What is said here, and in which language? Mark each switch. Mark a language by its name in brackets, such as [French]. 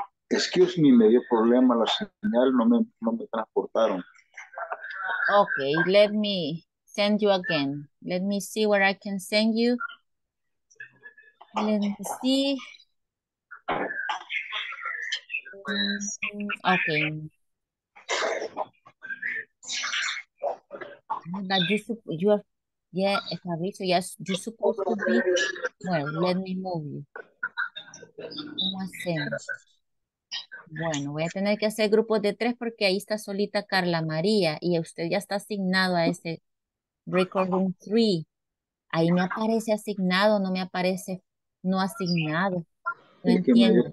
[English] Excuse me, [Spanish] me dio problema la señal, no me transportaron. [English] Okay, let me send you again. Let me see where I can send you. Let me see. Okay. But you are, yeah, Fabrizio, yes, you're supposed to be, well, let me move you. [Spanish] ¿Cómo hacemos? Bueno, voy a tener que hacer grupos de 3 porque ahí está solita Carla María y usted ya está asignado a ese Record Room 3. Ahí me aparece asignado, no me aparece no asignado. No Es que me dio entiendo.